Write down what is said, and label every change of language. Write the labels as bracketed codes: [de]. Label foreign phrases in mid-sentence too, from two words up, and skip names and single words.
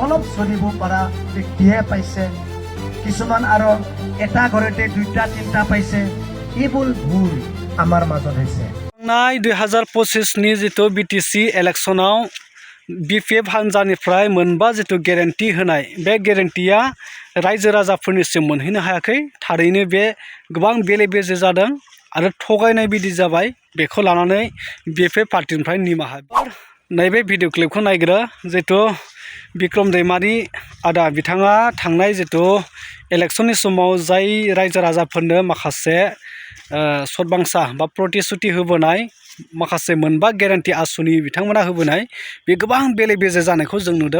[as] অলপ চলিব পৰা ব্যক্তিহে পাইছে, কিছুমান আৰু এটা ঘৰতে দুটা তিনিটা পাইছে। এইবোৰ ভুল আমাৰ মাজত হৈছে। [brx] 2025 जितु बिटिसि इलेक्शनाव BPF हान्जानिफ्राय मोनबा जितु गेरेन्टि होनाय बे गेरेन्टिया रायजो राजाफोरनिसिम मोनहैनो हायाखै। थारैनो बे गोबां बेले बेजे जादों आरो थगायनाय बिदि जाबाय। बेखौ लानानै BPF पार्टिनिफ्राय निमाहा। नैबे भिडिअ क्लिपखौ नायग्रो जितु बिक्रम दैमारि आदा बिथाङा थांनाय जितु इलेक्शननि समाव जाय रायजो राजाफोरनो माखासे सदबांसा बा प्रतिश्रुति होबोनाय माखासे मोनबा गेरेन्टि आसुनि बिथांमोना होबोनाय बे गोबां बेले बेजे जानायखौ जों नुदों।